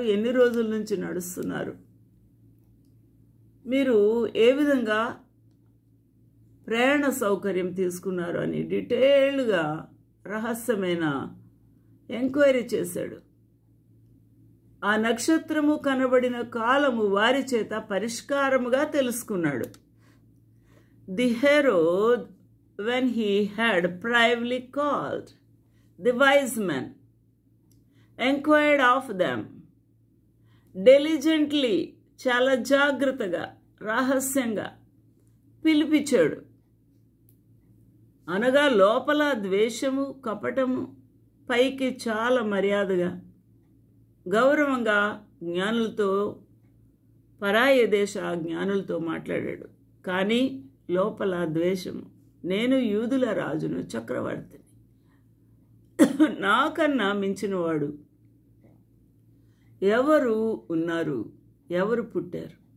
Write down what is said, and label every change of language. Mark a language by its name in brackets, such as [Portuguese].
[Telugu] ఎన్ని రోజుల నుంచి నడుస్తున్నారు? మీరు ఏ విధంగా ప్రయాణ సౌకర్యం తీసుకున్నారు అని డీటెయిల్డ్గా రహస్యమైన ఎంక్వైరీ చేశాడు. ఆ నక్షత్రము కనబడిన కాలము వారి చేత పరిష్కారముగా తెలుసుకున్నాడు. [English] the Herod, when he had privately called the wise men, enquired of them diligently, [Telugu] చాలా జాగ్రత్తగా రహస్యంగా పిలిపించాడు. అనగా లోపల ద్వేషము, కపటము, పైకి చాలా మర్యాదగా గౌరవంగా జ్ఞానులతో, పరాయ దేశ జ్ఞానులతో మాట్లాడాడు. కానీ లోపల ద్వేషము. నేను యూదుల రాజును, చక్రవర్తిని, నాకన్నా మించినవాడు ఎవరు ఉన్నారు? ఎవరు పుట్టారు?